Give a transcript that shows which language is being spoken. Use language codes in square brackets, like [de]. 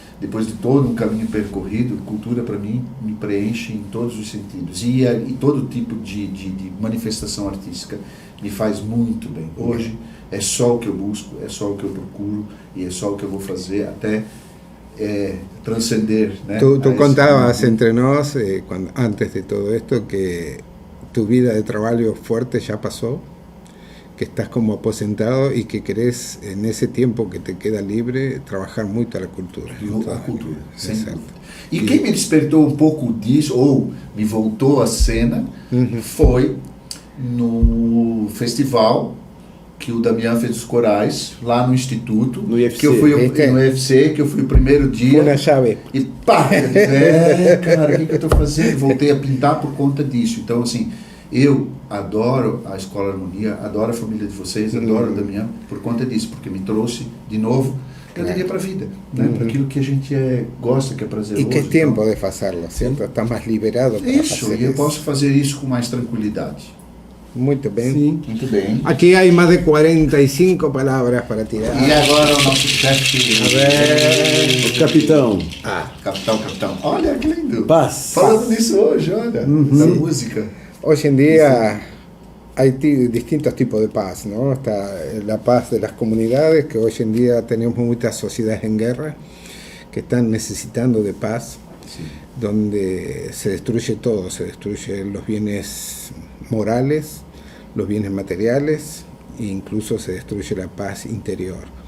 [pt] Depois de todo um caminho percorrido, cultura para mim me preenche em todos os sentidos. E todo tipo de manifestação artística me faz muito bem. Hoje é só o que eu busco, é só o que eu procuro e é só o que eu vou fazer até transcender. ¿Eh? [es] Tú contabas entre nos, antes de todo esto, que tu vida de trabajo fuerte ya pasó, que estás como aposentado y que querés, en ese tiempo que te queda libre, trabajar mucho a la cultura. [pt] A cultura, sem Exato. dúvida. E quem me despertou um pouco disso, ou me voltou à cena, foi no festival que o Damião fez os corais, lá no Instituto, No IFC. que eu fui no UFC, que eu fui o primeiro dia. [es] Una llave. [pt] E pá, eu disse, cara, o que eu estou fazendo? Voltei a pintar por conta disso. Então, assim, eu adoro a Escola Harmonia, adoro a família de vocês, adoro o Damião por conta disso, porque me trouxe de novo galeria para a vida, né? Para aquilo que a gente gosta, que é prazeroso. [es] Y que es tiempo de hacerlo, ¿cierto? Estás más liberado para [pt] Isso, [es] hacer [pt] e eu [es] eso. [pt] posso fazer isso com mais tranquilidade. Muito bem. Sim. Muito bem. [es] Aquí hay más de 45 palabras para tirar. [pt] E agora o nosso chefe. O capitão. Capitão. Olha que lindo. Paz. Falando nisso hoje, olha, da música. [es] Hoy en día hay distintos tipos de paz, ¿no? Está la paz de las comunidades, que hoy en día tenemos muchas sociedades en guerra que están necesitando de paz, Sí. donde se destruye todo, se destruyen los bienes morales, los bienes materiales e incluso se destruye la paz interior.